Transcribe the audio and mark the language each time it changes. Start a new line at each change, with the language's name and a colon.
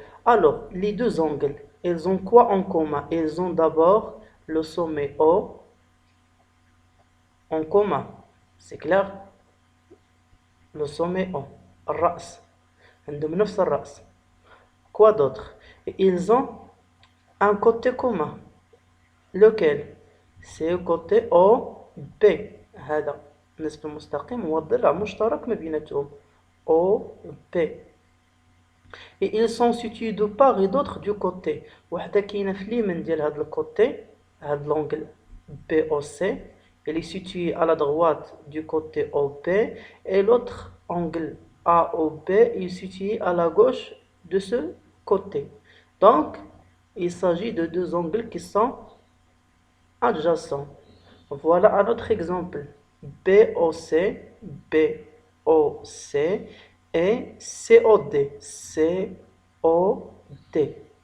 French: Alors, les deux angles, ils ont quoi en commun? Ils ont d'abord le sommet O en commun. C'est clair? Le sommet O.
Arabic: الرأس. عندهم نفس الرأس.
French: Quoi d'autre? Et ils ont un côté commun. Lequel? C'est le côté OB.
Arabic: هذا النسبة المستقيم هو الضلع مشترك ما بيناتهم.
French: OB. Et ils sont situés de part et d'autre du côté.
Arabic: وحدة كاينة في اليمين ديال هذا الكوتي, هذا l'angle BOC.
French: Elle est située à la droite du côté OP, et l'autre angle AOB est situé à la gauche de ce côté. Donc, il s'agit de deux angles qui sont adjacents. Voilà un autre exemple. BOC, BOC et COD, COD. D.